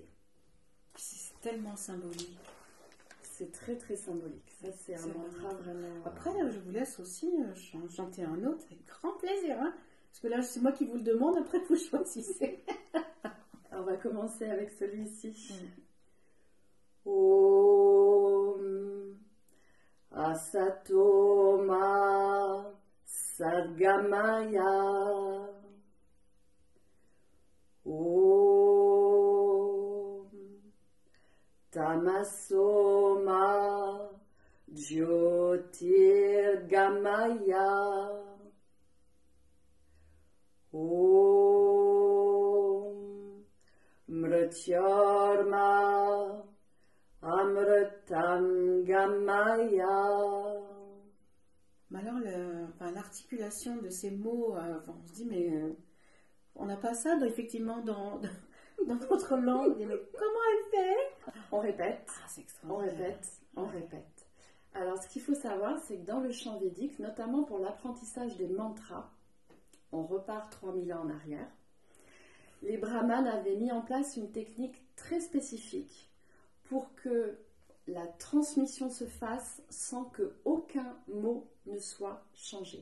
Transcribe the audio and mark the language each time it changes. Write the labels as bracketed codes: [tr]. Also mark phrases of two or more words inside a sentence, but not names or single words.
[fr] C'est tellement symbolique. C'est très très symbolique. Ça, c'est un mantra vraiment... Après, je vous laisse aussi chanter un autre avec grand plaisir. Hein, parce que là, c'est moi qui vous le demande, après vous choisissez. On va commencer avec celui-ci. [sa] ॐ असतोमा सद्गमय. ॐ तमसोमा ज्योतिर्गमय. ॐ मृत्योर्मा अमृतम् गमय. [fr] Mais alors, l'articulation de ces mots, on se dit, mais on n'a pas ça effectivement dans notre langue. Mais comment elle fait? On répète, c'est extraordinaire. On répète. Alors, ce qu'il faut savoir, c'est que dans le chant védique, notamment pour l'apprentissage des mantras, on repart 3000 ans en arrière, les brahmanes avaient mis en place une technique très spécifique pour que la transmission se fasse sans qu'aucun mot ne soit changé.